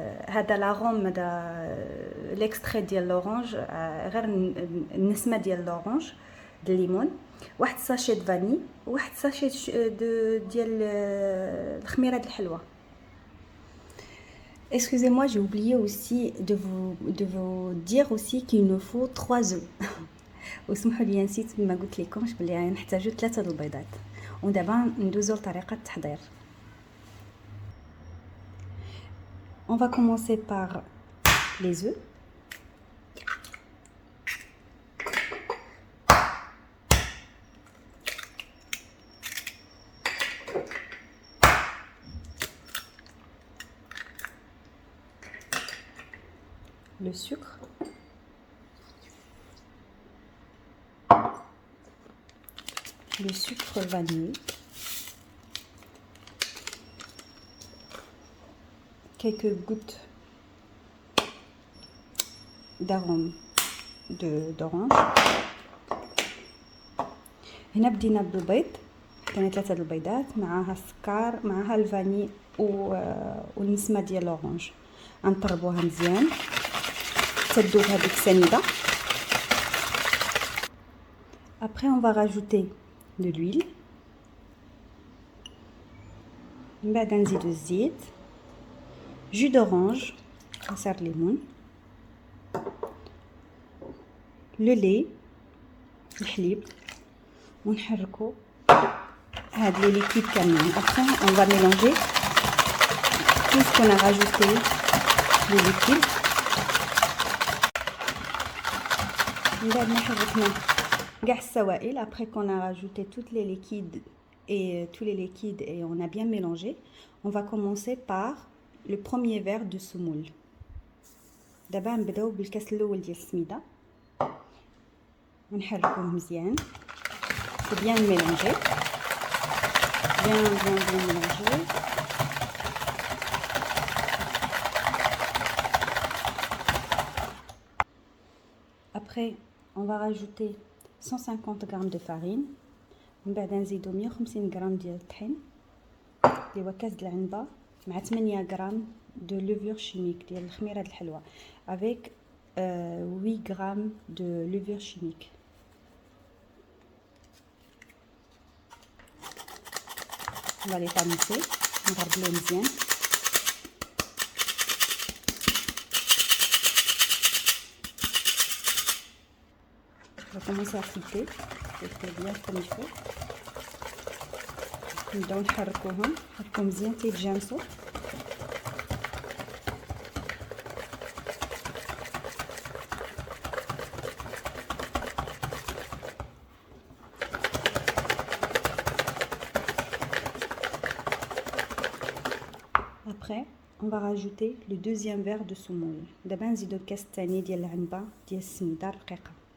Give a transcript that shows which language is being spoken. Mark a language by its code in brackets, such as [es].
[ar] هذا لاغوم، هذا ليكستري ديال لورانج، غير النسمه ديال لورانج ديال الليمون، واحد ساشي د فاني، واحد ساشي ديال الخميره د الحلوه. [fr] Excusez-moi, j'ai oublié aussi de vous dire aussi qu'il nous faut 3 œufs. [ar] وسمحوا لي نسيت ما قلت لكمش بلي نحتاجو 3 البيضات. ودابا ندوزو لطريقه التحضير. [fr] On va commencer par les œufs. Le sucre, le sucre vanillé, quelques gouttes d'arôme d'orange. [ar] هنا بدينا بالبيض، كاين 3 البيضات معها السكر معها الفاني والنسمه ديال الاورانج. غنطربوها مزيان تدوب هذيك سنيده. [fr] Après on va rajouter de l'huile، [ar] من بعد نزيدو الزيت، [fr] jus d'orange، [ar] عصير ليمون، [fr] le lait، [ar] الحليب، ونحركو هاد لي ليكيد كاملين. [fr] Après on va mélanger puisqu'on a rajouté le liquide. [ar] بعد ما حركنا كاع السوائل، [fr] après qu'on a rajouté tous les liquides et on a bien mélangé, on va commencer par le premier verre de semoule. [ar] دابا نبداو بالكاس الاول ديال السميده، ونحركوه مزيان. [fr] c'est bien mélanger، bien mélanger. Après on va rajouter 150 g de farine، [ar] من بعد نزيدو 150 g ديال الطحين اللي هو كاس ديال العنبه، [fr] مع 8 g de levure chimique [ar] ديال الخميره د الحلوه، [fr] avec 8 g de levure chimique. On va les tamiser، [ar] نغربلو مزيان. [fr] On va commencer à fouetter bien comme il faut. [ar] نبداو نحركوهم هاكا مزيان تيتجانسوا. [fr] Après, on va rajouter le deuxième verre de semoule. [ar] دابا نزيدو الكاس الثاني ديال العنبه ديال السميده رقيقه.